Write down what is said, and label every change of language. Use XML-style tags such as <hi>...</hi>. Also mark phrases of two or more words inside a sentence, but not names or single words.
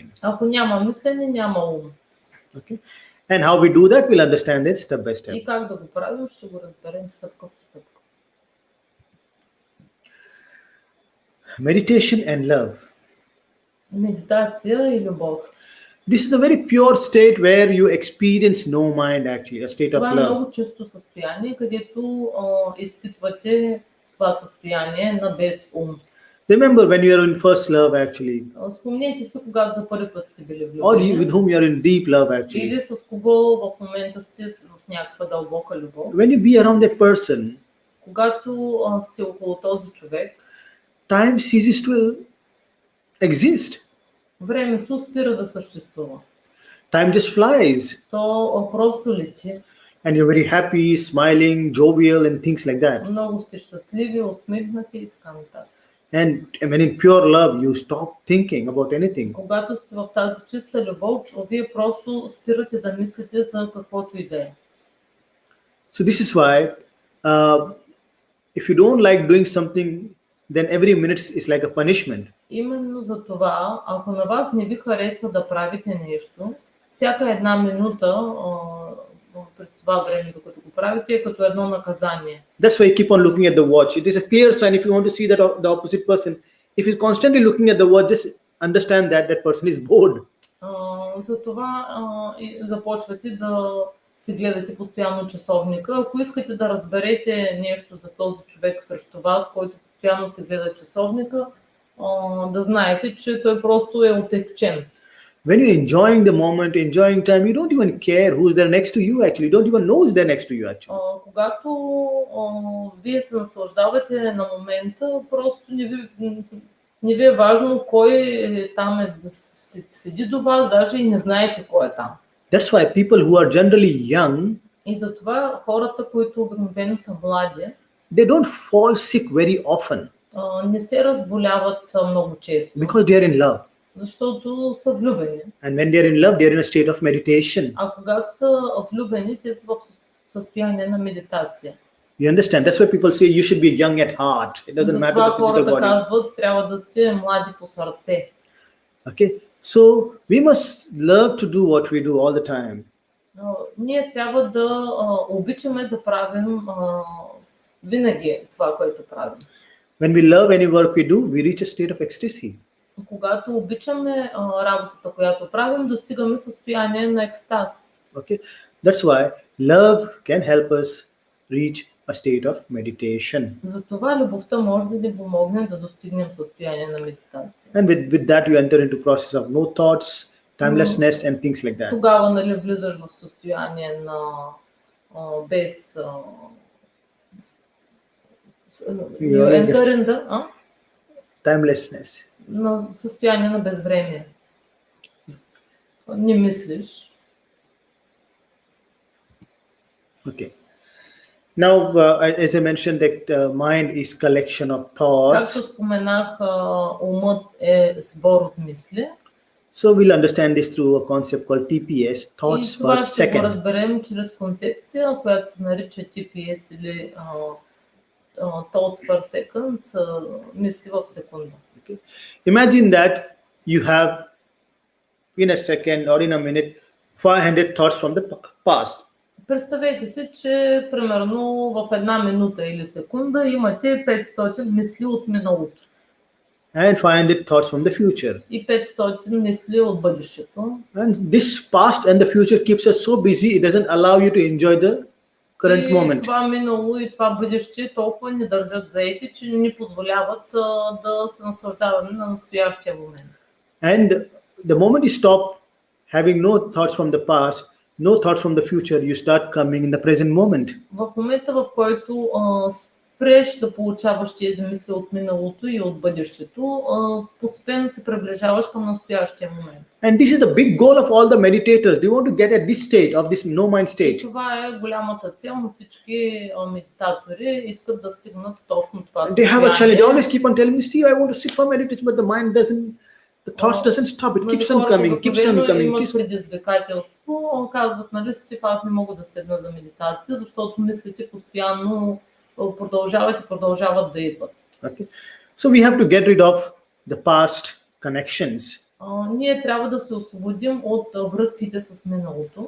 <bg>Ако няма мислене, няма ум.</bg> <en>Okay? And how we do that, we'll understand it step by step.</en> <bg>И как да го правим, ще го разберем стъпка по стъпка.</bg> <en>Meditation and love.</en> <bg>Медитация и любов.</bg> <en>This is a very pure state where you experience no mind actually, a state of</en> <bg>Това е</bg> <en>love.</en> <bg>много чисто състояние, където изпитвате това състояние на без ум.</bg> <en>Remember when you are in first love actually,</en> <bg>Спомнете си, когато за първи път сте били</bg> <en>or</en> <bg>влюбени,</bg> <en>with whom you are in deep love actually.</en> <bg>или с кого в момента сте с някаква дълбока любов.</bg> <en>When you be around that person,</en> <bg>Когато сте около този човек,</bg> <en>time ceases to exist.</en> <bg>времето спира да съществува.</bg> <en>Time just flies.</en> <bg>То просто лети.</bg> <en>And you're very happy, smiling, jovial and things like that.</en> <bg>Много сте щастливи, усмихнати и така нататък.</bg> <en>And when in pure love, you stop thinking about anything.</en> <bg>Когато сте в тази чиста любов, вие просто спирате да мислите за каквото и да е.</bg> <en>So this is why, if you don't like doing something, then every minute is like a punishment.</en> <bg>Именно за това, ако на вас не ви харесва да правите нещо, всяка една минута през това време, докато го правите, е като едно наказание.</bg> <en>That's why you keep on looking at the watch. It is a clear sign if you want to see that the opposite person. If he's constantly looking at the watch, just understand that that person is bored.</en> <bg>За това започвате да си гледате постоянно часовника. Ако искате да разберете нещо за този човек срещу вас, който постоянно си гледа часовника, да знаете, че той просто е отекчен.</bg> <en>When you're enjoying the moment, enjoying time, you don't even care who's there next to you actually. You don't even know who's there next to you actually.</en> <bg>Когато вие се наслаждавате на момента, просто не ви е важно кой там седи до вас, даже и не знаете кой е там.</bg> <en>That's why people who are generally young,</en> <bg>И затова хората, които обикновено са млади,</bg> <en>they don't fall sick very often</en> <bg>не се разболяват много често,</bg> <en>because they are in love.</en> <bg>защото са влюбени.</bg> <en>And when they are in love, they are in a state of meditation.</en> <bg>А когато са влюбени, те са в състояние на медитация.</bg> <en>You understand? That's why people say you should be young at heart. It doesn't matter</en> <bg>Затова</bg> <en>the physical</en> <bg>хората</bg> <en>body.</en> <bg>казват, трябва да сте млади по сърце.</bg> <en>Okay, so we must love to do what we do all the time.</en> <bg>Ние трябва да обичаме да правим винаги това, което правим.</bg> <en>When we love any work we do, we reach a state of ecstasy.</en> <bg>Когато обичаме работата, която правим, достигаме състояние на екстаз.</bg> <en>Okay, that's why love can help us reach a state of meditation.</en> <bg>Затова любовта може да ни помогне да достигнем състояние на медитация.</bg> <en>And with that you enter into process of no thoughts, timelessness and things like that.</en> <bg>Тогава, нали, влизаш в състояние на без</bg> <en>you enter in the, Timelessness.</en> <bg>на състояние на безвремие. Не мислиш.</bg> <en>Okay. Now, as I mentioned, that mind is collection of thoughts.</en> <bg>Както споменах, умът е сбор от мисли.</bg> <en>So we'll understand this through a concept called TPS,</en> <bg>И</bg> <en>thoughts</en> <bg>това</bg> <en>per</en> <bg>ще го</bg> <en>second.</en> <bg>разберем чрез концепция, която се нарича TPS или</bg> <en>thoughts per second,</en> <bg>са мисли в секунда.</bg> <en>Imagine that you have in a second or in a minute 500 thoughts from the past.</en> <bg>Представете си, че примерно в една минута или секунда имате 500 мисли от миналото</bg> <en>And 500 thoughts from the future.</en> <bg>и 500 мисли от бъдещето.</bg> <en>And this past and the future keeps us so busy, it doesn't allow you to enjoy the current</en> <bg>И</bg> <en>moment.</en> <bg>това минало и това бъдеще толкова ни държат заети, че не ни позволяват да се наслаждаваме на настоящия момент.</bg> <en>And the moment you stop having no thoughts from the past, no thoughts from the future, you start coming in the present moment.</en> <bg>В момента, в който спреш да получаваш тези мисли от миналото и от бъдещето, постепенно се приближаваш към настоящия момент.</bg> <en>And this is the big goal of all the meditators. They want to get at this state of this no mind state.</en> <bg>Това е голямата цел на всички медитатори, искат да стигнат точно това</bg> <en>And they have a challenge. They</en> <bg>състояние.</bg> <en>always keep on telling me, Steve, I want to sit for meditation, but the mind doesn't, the thoughts doesn't stop. It keeps on coming, keeps on coming,</en> <bg>Имат</bg> <en>keeps on.</en> <bg>предизвикателство, казват, нали, Стив, аз не мога да седна за медитация, защото мислите постоянно продължават да идват.</bg> <en>Okay. So we have to get rid of the past connections</en> <bg>Ние трябва да се освободим от връзките с миналото</bg>